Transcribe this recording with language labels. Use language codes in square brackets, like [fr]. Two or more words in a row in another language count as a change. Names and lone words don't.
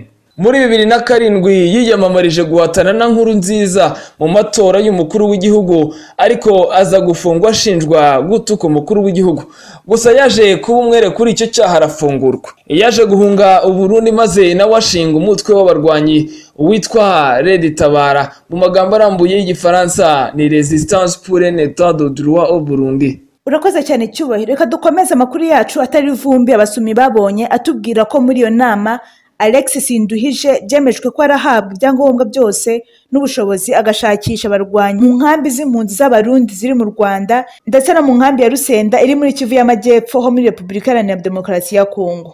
[rw] Muri 2007 yiyamamarije guhatana na Nkurunziza mu matora y'umukuru w'igihugu, ariko aza gufungwa ashinjwa gutuka umukuru w'igihugu. Gusa yaje kuba umwere kuri icyo cyaha arafungurwa. Yaje guhunga Burundi maze nawe ashinga umutwe w'abarwanyi witwa Red Tabara, mu magambo arambuye y'Igifaransa ni [fr] Resistance pour un état de droit au Burundi. [rw] Urakoze cyane Cyubahiro, reka dukomeze amakuru yacu atari vumbi abasumi babonye atubwira ko muri iyo nama Alex Sinduhije byemejwe ko arahabwa ibyangombwa byose n'ubushobozi agashakisha abarwanyi mu nkambi z'impunzi z'abarundi ziri mu Rwanda ndetse no mu nkambi ya Rusenda iri muri Kivu y'Amajyepfo ho muri Repubulika Iharanira Demokarasi ya Kongo.